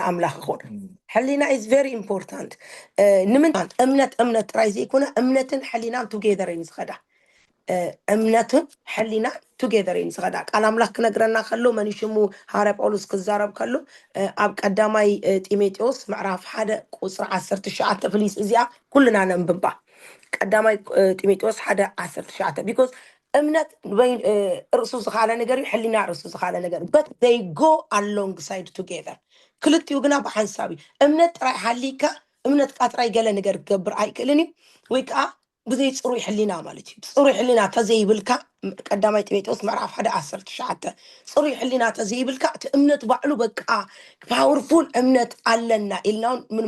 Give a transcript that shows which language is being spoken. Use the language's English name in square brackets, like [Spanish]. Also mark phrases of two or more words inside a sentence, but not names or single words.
[Tigrinya] ኣምላኽ ይኹን። ሕሊና [English] is very important። [Tigrinya] ንምንታይ እምነት ጥራይ ዘይኮነ እምነትን ሕሊናን ቱጌዘር እዩ ዝኸዳ። እምነትን ሕሊና ቱጌዘር እዩ ዝኸዳ። ቃል ኣምላኽ ክነግረና ከሎ መኒሽሙ ሃዋርያ ጳውሎስ ክዛረብ ከሎ ኣብ ቀዳማይ ጢሞቴዎስ ምዕራፍ 1 ቁፅሪ 19 ፍሊስ እዚኣ ኩልና ነንብባ። ቀዳማይ ጢሞቴዎስ 1:19 ቢኮዝ እምነት ርእሱ ዝኻለ ነገር እዩ፣ ሕሊና ርእሱ ዝኻለ ነገር እዩ። [English] but they go alongside together። [Tigrinya] ክልቲኡ ግና ብሓንሳብ እዩ። እምነት ጥራይ ሓሊካ እምነትካ ጥራይ ገለ ነገር ክገብር ኣይክእልን እዩ ወይ ከዓ ብዘይ ፅሩይ ሕሊና ማለት እዩ። ፅሩይ ሕሊና ተዘይብልካ ቀዳማይ ጢሞቴዎስ ምዕራፍ 1:19 ፅሩይ ሕሊና ተዘይብልካ እቲ እምነት ባዕሉ በቃ ፓወርፉል እምነት ኣለና ኢልናውን ምንም